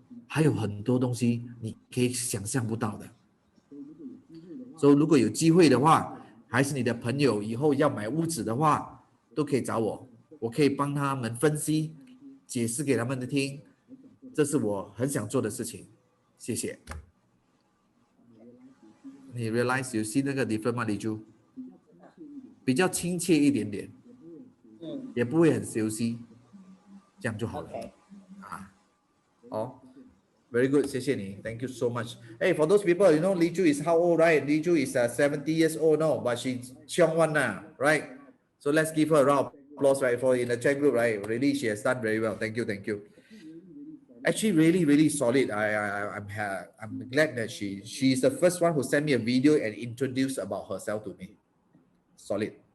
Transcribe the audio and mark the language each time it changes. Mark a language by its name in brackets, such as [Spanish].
[Chinese] 还有很多东西你可以想象不到的，所以如果有机会的话，还是你的朋友以后要买屋子的话，都可以找我，我可以帮他们分析、解释给他们听，这是我很想做的事情。谢谢。你 realize you see 那个 different 吗，李珠？比较亲切一点点，也不会很熟悉，这样就好了。 [English] Very good, 谢谢你，Thank you so much. Hey, for those people, you know Li Chu is how old, right? Li Chu is 70 years old now, but she's chiong one now, right? So let's give her a round of applause, right? For in the chat group, right? Really, she has done very well. Thank you. Actually, really solid. I'm glad that she's the first one who sent me a video and introduced about herself to me. Solid.